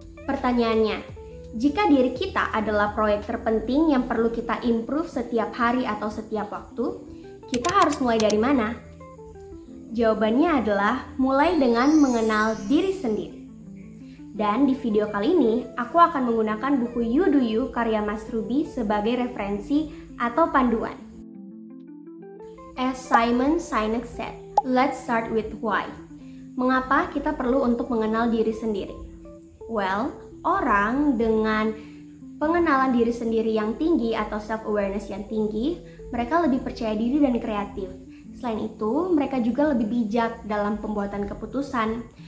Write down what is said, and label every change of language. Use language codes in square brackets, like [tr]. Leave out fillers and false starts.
[id] Pertanyaannya, jika diri kita adalah proyek terpenting yang perlu kita improve setiap hari atau setiap waktu, kita harus mulai dari mana? Jawabannya adalah mulai dengan mengenal diri sendiri. Dan di video kali ini, aku akan menggunakan buku You Do You karya Mas Ruby sebagai referensi atau panduan. [en] As Simon Sinek said, let's start with why. [id] Mengapa kita perlu untuk mengenal diri sendiri? Well, orang dengan pengenalan diri sendiri yang tinggi atau self-awareness yang tinggi, mereka lebih percaya diri dan kreatif. Selain itu, mereka juga lebih bijak dalam pembuatan keputusan.